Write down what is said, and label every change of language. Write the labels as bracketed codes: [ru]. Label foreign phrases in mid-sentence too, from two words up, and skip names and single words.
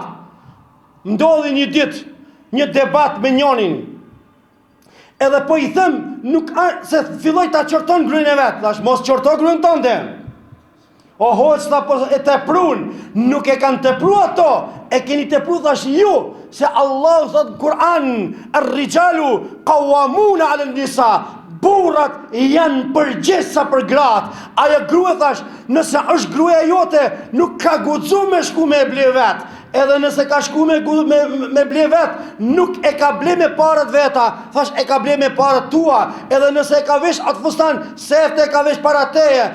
[sq] Ndodhi një ditë, një debat me njonin, edhe po i them, nuk se filloj ta qorton gryen e vet, thash mos qorto gryen tënde. O hoqta po e teprun, nuk e kanë tepru ato, e keni tepru thash ju, se Allah thot Kur'an, [ar] الرجال قوامون على النساء. [sq] Burrat janë përgjesa për gratë. Ajo grua thash, nëse është gruaja jote, nuk ka guxu me shku me ble vet. Edhe nëse ka shku me ble vet, nuk e ka ble me parat veta, thash e ka ble me parat tua. Edhe nëse e ka vesh atë fustan, sefte e ka vesh para teje.